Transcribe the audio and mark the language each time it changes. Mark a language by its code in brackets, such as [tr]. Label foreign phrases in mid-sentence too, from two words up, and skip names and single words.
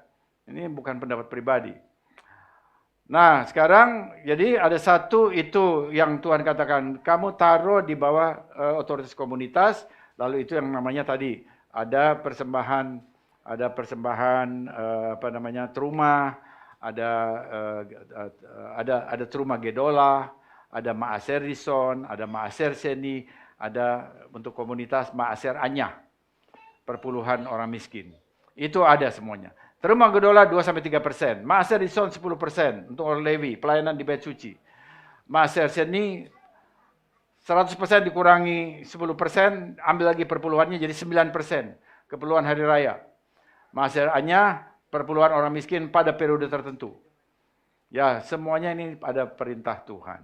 [id] Ini bukan pendapat pribadi. Nah, sekarang jadi ada 1 itu yang Tuhan katakan, kamu taruh di bawah otoritas komunitas, lalu itu yang namanya tadi ada persembahan terumah, ada [he] תרומה גדולה, [id] ada [he] מעשר ראשון, [id] ada [he] מעשר שני, [id] ada untuk komunitas [he] מעשר עני, [id] perpuluhan orang miskin. Itu ada semuanya. [he] תרומה גדולה [id] 2-3%, [he] מעשר ראשון [id] 10% untuk orang Lewi, pelayanan di bait suci. [he] מעשר שני [id] 100% dikurangi 10%, ambil lagi perpuluhannya jadi 9%, keperluan hari raya. [he] מעשר עני, [id] perpuluhan orang miskin pada periode tertentu. Ya, semuanya ini ada perintah Tuhan.